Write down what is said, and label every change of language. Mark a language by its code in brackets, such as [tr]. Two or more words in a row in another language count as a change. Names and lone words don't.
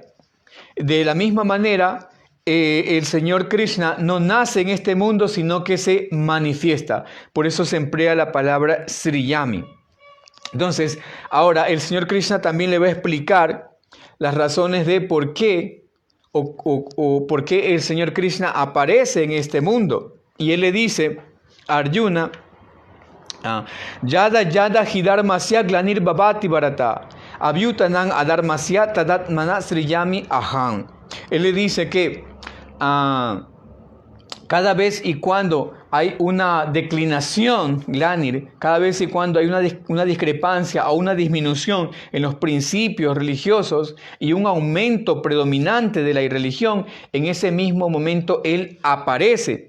[es] De la misma manera, el Señor Krishna no nace en este mundo, sino que se manifiesta. Por eso se emplea la palabra Sriyami. Entonces, ahora el Señor Krishna también le va a explicar las razones de por qué o por qué el Señor Krishna aparece en este mundo. Y él le dice a Arjuna, [sa] यदा हि धर्मस्य ग्लानिर् भवति भारत अभ्युत्थानम् अधर्मस्य तदात्मानं सृजामि अहम्. [es] Él le dice que cada vez y cuando hay una declinación, Glanir, cada vez y cuando hay una discrepancia o una disminución en los principios religiosos y un aumento predominante de la irreligión, en ese mismo momento Él aparece.